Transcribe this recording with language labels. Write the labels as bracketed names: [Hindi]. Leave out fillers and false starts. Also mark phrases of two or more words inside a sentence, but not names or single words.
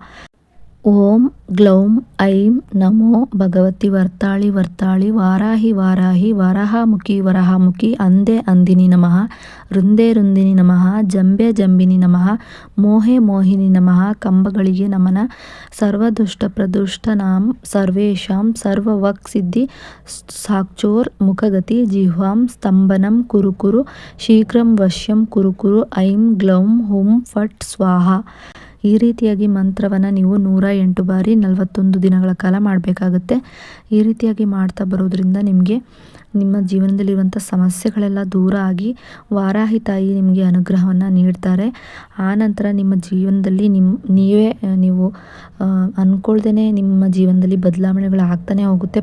[Sanskrit] ಓಂ ಗ್ಲೌಂ ಐಂ ನಮೋ ಭಗವತಿ ವರ್ತಾಳಿ ವರ್ತಾಳಿ ವಾರಾಹಿ ವಾರಾಹಿ ವರಹಾಮುಖಿ ವರಹಾಮುಖಿ ಅಂದೆ ಅಂದಿನಿ ನಮಃ ರುಂದೆ ರುಂದಿನಿ ನಮಃ ಜಂಬೆ ಜಂಬಿನಿ ನಮಃ ಮೋಹೆ ಮೋಹಿನಿ ನಮಃ [Kannada] ಕಂಬಗಳಿಗೆ ನಮನ [Sanskrit] ಸರ್ವದುಷ್ಟ ಪ್ರದುಷ್ಟ ನಾಂ ಸರ್ವೇಷಾಂ ಸರ್ವವಕ್ ಸಿದ್ಧಿ ಸಾಕ್ಷೋರ್ ಮುಖಗತಿ ಜಿಹ್ವಾಂ ಸ್ತಂಭನಂ ಕುರು ಕುರು ಶೀಘ್ರಂ ವಶ್ಯಂ ಕುರು ಕುರು ಐಂ ಗ್ಲೌಂ ಹುಂ ಫಟ್ ಸ್ವಾಹ. [Kannada] ಈ ರೀತಿಯಾಗಿ ಮಂತ್ರವನ್ನು ನೀವು 108 ಬಾರಿ 41 ದಿನಗಳ ಕಾಲ ಮಾಡಬೇಕಾಗುತ್ತೆ. ಈ ರೀತಿಯಾಗಿ ಮಾಡ್ತಾ ಬರೋದ್ರಿಂದ ನಿಮಗೆ ನಿಮ್ಮ ಜೀವನದಲ್ಲಿರುವಂಥ ಸಮಸ್ಯೆಗಳೆಲ್ಲ ದೂರ ಆಗಿ ವಾರಾಹಿ ತಾಯಿ ನಿಮಗೆ ಅನುಗ್ರಹವನ್ನು ನೀಡ್ತಾರೆ. ಆನಂತರ ನಿಮ್ಮ ಜೀವನದಲ್ಲಿ ನೀವು ಅಂದ್ಕೊಳ್ದೇ ನಿಮ್ಮ ಜೀವನದಲ್ಲಿ ಬದಲಾವಣೆಗಳು ಆಗ್ತಾನೆ ಹೋಗುತ್ತೆ.